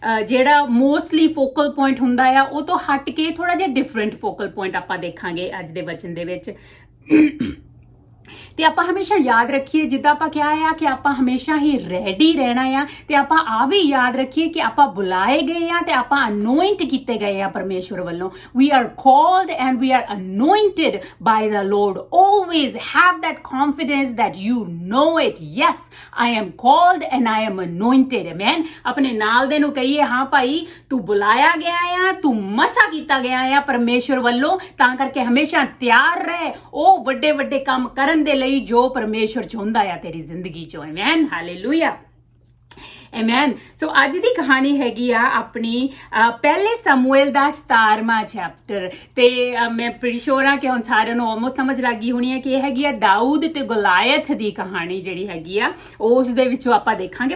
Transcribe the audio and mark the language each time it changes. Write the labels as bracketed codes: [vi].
[pa] ਜਿਹੜਾ mostly focal point ਹੁੰਦਾ ਆ ਉਹ ਤੋਂ ਹਟ ਕੇ ਥੋੜਾ ਜਿਹਾ ਡਿਫਰੈਂਟ ਫੋਕਲ ਪੁਆਇੰਟ ਆਪਾਂ ਦੇਖਾਂਗੇ ਅੱਜ ਦੇ ਵਚਨ ਦੇ ਵਿੱਚ। ਤੇ ਆਪਾਂ ਹਮੇਸ਼ਾ ਯਾਦ ਰੱਖੀਏ, ਜਿੱਦਾਂ ਆਪਾਂ ਕਿਹਾ ਆ ਕਿ ਆਪਾਂ ਹਮੇਸ਼ਾ ਹੀ ਰੈਡੀ ਰਹਿਣਾ ਆ, ਤੇ ਆਪਾਂ ਆ ਵੀ ਯਾਦ ਰੱਖੀਏ ਕਿ ਆਪਾਂ ਬੁਲਾਏ ਗਏ ਆ ਤੇ ਆਪਾਂ ਅਨੋਇੰਟ ਕੀਤੇ ਗਏ ਆ ਪਰਮੇਸ਼ਵਰ ਵੱਲੋਂ। [en] we are called and we are anointed by the Lord. Always have that confidence that you know it. Yes, I am called and I am anointed. Amen. [pa] ਆਪਣੇ ਨਾਲ ਦੇ ਨੂੰ ਕਹੀਏ, ਹਾਂ ਭਾਈ ਤੂੰ ਬੁਲਾਇਆ ਗਿਆ ਆ, ਤੂੰ ਮਸਾ ਕੀਤਾ ਗਿਆ ਆ ਪਰਮੇਸ਼ਵਰ ਵੱਲੋਂ, ਤਾਂ ਕਰਕੇ ਹਮੇਸ਼ਾ ਤਿਆਰ ਰਹਿ ਉਹ ਵੱਡੇ ਵੱਡੇ ਕੰਮ ਕਰਨ ਦੇ ਲਈ ਜੋ ਪਰਮੇਸ਼ਵਰ ਚਾਹੁੰਦਾ ਆ ਤੇਰੀ ਜ਼ਿੰਦਗੀ ਚੋਂ। Amen, hallelujah, amen. ਸੋ ਅੱਜ ਦੀ ਕਹਾਣੀ ਹੈਗੀ ਆ ਆਪਣੀ ਪਹਿਲੇ ਸਮੂਏਲ ਦਾ 17ਵਾਂ ਚੈਪਟਰ, ਤੇ ਮੈਂ ਪ੍ਰੀਟੀ ਸ਼ੋਰ ਆ ਕਿ ਹੁਣ ਸਾਰਿਆਂ ਨੂੰ ਆਲਮੋਸਟ ਸਮਝ ਲੱਗ ਗਈ ਹੋਣੀ ਹੈ ਕਿ ਇਹ ਹੈਗੀ ਆ ਦਾਊਦ ਤੇ ਗੋਲਾਇਥ ਦੀ ਕਹਾਣੀ ਜਿਹੜੀ ਹੈਗੀ ਆ, ਉਸ ਦੇ ਵਿੱਚੋਂ ਆਪਾਂ ਦੇਖਾਂਗੇ।